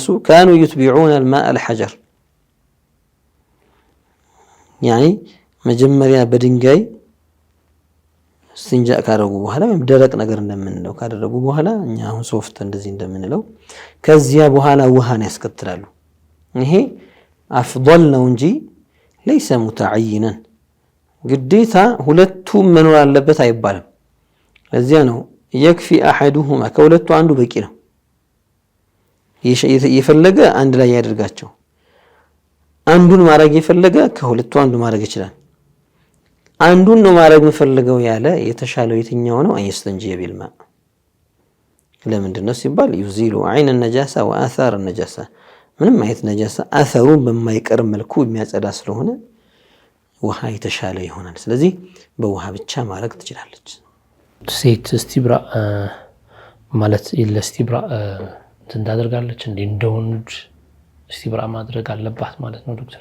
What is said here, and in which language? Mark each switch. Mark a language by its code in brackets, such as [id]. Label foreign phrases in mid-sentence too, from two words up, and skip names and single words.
[ar] كانوا يتبعون الماء الحجر [am] ያኒ መጀመሪያ በድንጋይ እስቲንጃ ካደረጉ በኋላ ወይም ደረቅ ነገር እንደምንለው ካደረጉ በኋላ እኛ አሁን ሶፍት እንደዚህ እንደምንለው ከዚያ በኋላ ውሃን ያስከትላሉ። ይሄ አፍضل ነው እንጂ [ar] ليس متعينا [am] ግዴታ ሁለቱም መኖር አለበት አይባልም። ለዚያ ነው [ar] يكفي احدهما [am] ከሁለቱ አንዱ በቂ ነው። የፈለገ አንድ ላይ ያደርጋቸው። አንዱን ማድረግ የፈለገ ከሁለቱ አንዱ ማድረግ ይችላል። አንዱን ነው ማድረግ የፈለገው ያለ የተሻለው የትኛው ነው? [ar] أي يستنجي بالماء። [am] ለምንድን ነው ሲባል [ar] يزيل عين النجاسة وآثار النجاسة [am] ምንም አይነት ነጃሳ አሰሩን በማይቀር መልኩ የሚያጸዳ ስለሆነ ውሃ የተሻለ ይሆናል። ስለዚህ በውሃ ብቻ ማድረግ ትችላለች። ሴት እስቲብራ ማለት ለስቲብራ እንዳደርጋለች እንደ ወንድ እስቲብራ ማድረግ አለባት ማለት ነው ዶክተር?